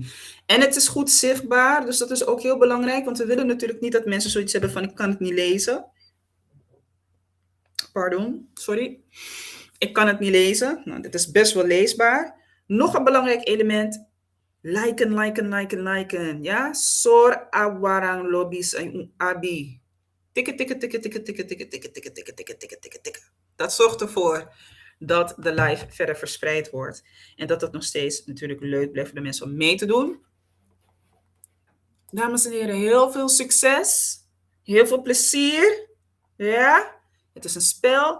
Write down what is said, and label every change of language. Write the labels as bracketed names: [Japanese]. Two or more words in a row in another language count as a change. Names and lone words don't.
[Dutch] En het is goed zichtbaar, dus dat is ook heel belangrijk, want we willen natuurlijk niet dat mensen zoiets hebben van ik kan het niet lezen. Pardon, sorry. Ik kan het niet lezen. Nou, dit is best wel leesbaar. Nog een belangrijk element. Liken. Ja, sor awarang lobby's en abi. Tikken. Dat zorgt ervoor dat de live verder verspreid wordt. En dat het nog steeds natuurlijk leuk blijft voor de mensen om mee te doen. Dames en heren, heel veel succes. Heel veel plezier. Ja, het is een spel.